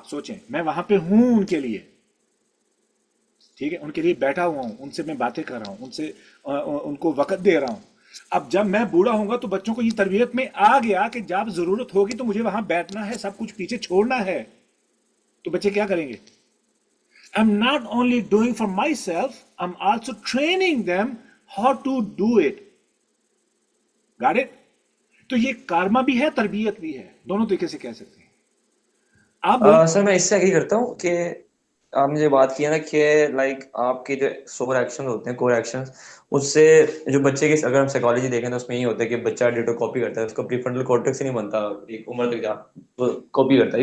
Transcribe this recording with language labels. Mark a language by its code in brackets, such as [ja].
[ur] سوچیں, میں وہاں پہ ہوں ان کے لیے. ٹھیک ہے, ان کے لیے بیٹھا ہوا ہوں, ان سے میں باتیں کر رہا ہوں, ان سے ان کو وقت دے رہا ہوں. اب جب میں بوڑھا ہوں گا تو بچوں کو یہ تربیت میں آ گیا کہ جب ضرورت ہوگی تو مجھے وہاں بیٹھنا ہے, سب کچھ پیچھے چھوڑنا ہے. تو بچے کیا کریں گے. [en] I'm not only doing for myself, I'm also training them how to do it. Got it? [ur] تو یہ کارما بھی ہے, تربیت بھی ہے, دونوں طریقے سے کہہ سکتے ہیں. آپ سر میں اس سے ایگری کرتا ہوں کہ آپ نے جو بات کی ہے نا کہ لائک آپ کے جو سور ایکشن ہوتے ہیں, کور ایکشن, اس سے جو بچے کی اگر ہم سائیکالوجی دیکھیں تو اس میں یہ ہوتا ہے کہ بچہ ڈیٹو کاپی کرتا ہے, اس کو پری فرنٹل کورٹیکس ہی نہیں بنتا ایک عمر تک جا کاپی کرتا ہے.